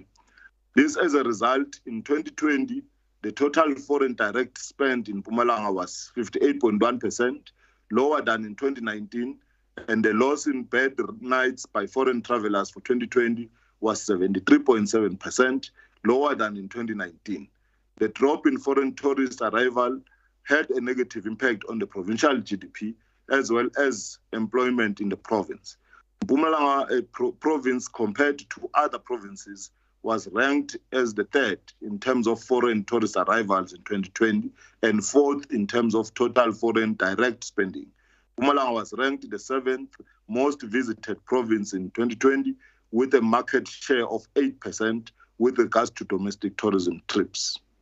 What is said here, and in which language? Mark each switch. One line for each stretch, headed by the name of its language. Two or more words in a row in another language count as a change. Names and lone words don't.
English: This, as a result, in 2020, the total foreign direct spend in Mpumalanga was 58.1%, lower than in 2019, and the loss in bed nights by foreign travelers for 2020 was 73.7%, lower than in 2019. The drop in foreign tourist arrival had a negative impact on the provincial GDP as well as employment in the province. Mpumalanga province, compared to other provinces, was ranked as the third in terms of foreign tourist arrivals in 2020 and fourth in terms of total foreign direct spending. Mpumalanga was ranked the seventh most visited province in 2020, with a market share of 8% with regards to domestic tourism trips.